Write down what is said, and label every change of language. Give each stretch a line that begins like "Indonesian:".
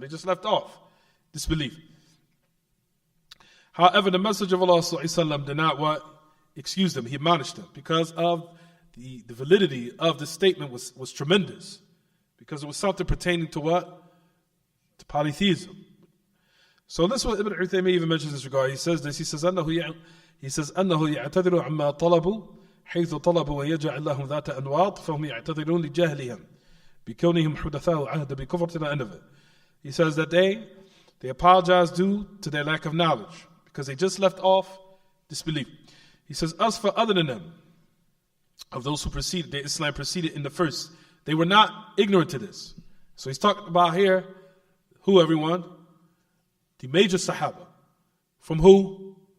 English: They just left off this belief. However, the Messenger of Allah ﷺ did not what? Excuse them. He admonished them, because of the validity of the statement was tremendous, because it was something pertaining to what? To polytheism. So this is what Ibn Uthaymeen even mentions in this regard. He says this. He says
Arabic: أنه يعتذر عما طلبوا حيث طلبوا ويجعل لهم ذات أنواط فهم يعتذرون لجهلهم بكونهم حدثاء عهد بكفر,
English: to the end of it. He says that they apologize due to their lack of knowledge, because they just left off disbelief. He says, as for other than them, of those who preceded, the Islam preceded in the first, they were not ignorant to this. So he's talking about here, who, everyone? The major Sahaba. From who?